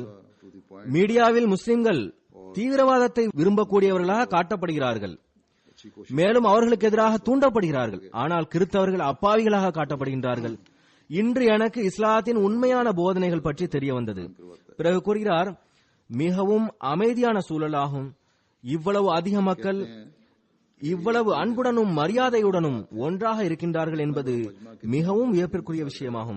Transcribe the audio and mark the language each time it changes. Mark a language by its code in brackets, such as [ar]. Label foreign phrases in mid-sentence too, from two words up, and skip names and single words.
[en] to the point [ta] மீடியாவில் முஸ்லிம்கள் தீவிரவாதத்தை விரும்பக்கூடியவர்களாக காட்டப்படுகிறார்கள். [hi] अच्छी कोशिश [ta] மேலும் அவர்களுக்கு எதிராக தூண்டப்படுகிறார்கள். ஆனால் கிறிஸ்தவர்கள் அப்பாவிகளாக காட்டப்படுகின்றார்கள். இன்று எனக்கு இஸ்லாத்தின் உண்மையான போதனைகள் பற்றி தெரிய வந்தது. பிறகு கூறுகிறார், மிகவும் அமைதியான சூழலாகும். இவ்வளவு அதிக மக்கள் இவ்வளவு அன்புடனும் மரியாதையுடனும் ஒன்றாக இருக்கின்றார்கள் என்பது மிகவும் வியப்பிற்குரிய விஷயமாகும்.